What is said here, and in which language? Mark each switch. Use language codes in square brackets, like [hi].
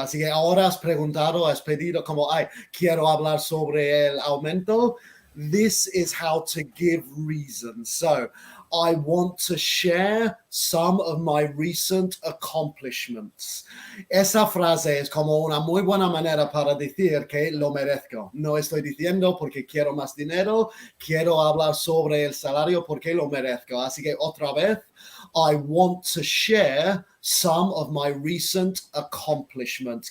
[es] Así que ahora has preguntado, has pedido como, quiero hablar sobre el aumento. [en] This is how to give reasons. So I want to share some of my recent accomplishments. [es] Esa frase es como una muy buena manera para decir que lo merezco. No estoy diciendo porque quiero más dinero, quiero hablar sobre el salario porque lo merezco. Así que otra vez, [en] I want to share some of my recent accomplishments.